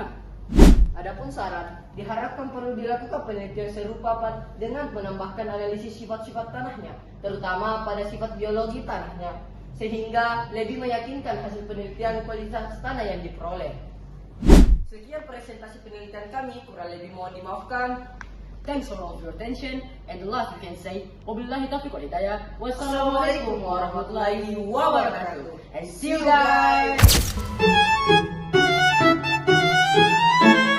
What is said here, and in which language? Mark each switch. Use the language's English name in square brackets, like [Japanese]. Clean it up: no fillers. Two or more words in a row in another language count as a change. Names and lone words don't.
[Indonesian] Adapun saran, diharapkan perlu dilakukan penelitian serupa dengan menambahkan analisis sifat-sifat tanahnya, terutama pada sifat biologi tanahnya, sehingga lebih meyakinkan hasil penelitian kualitas tanah yang diperoleh. Sekian presentasi penelitian kami, kurang lebih mohon dimaafkan. [English] Thanks for all of your attention, and the last we can say, [Arabic] وبالله التوفيق والهداية. والسلام عليكم ورحمة الله وبركاته. [English] And see you guys!